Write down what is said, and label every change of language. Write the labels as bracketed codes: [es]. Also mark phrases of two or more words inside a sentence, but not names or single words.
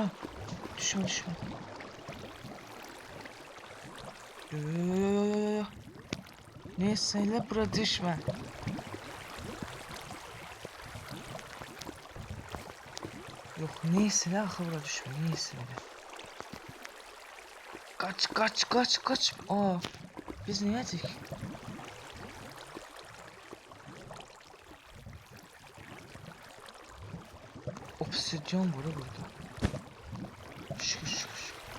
[az] Düşmə. Yo. Neyse elə bura düşmə. Yox, neyse elə axı bura düşmə. Neyse elə. [tr] Kaç. Biz ne yedik? Obsidyon var burada. Şükür şükür.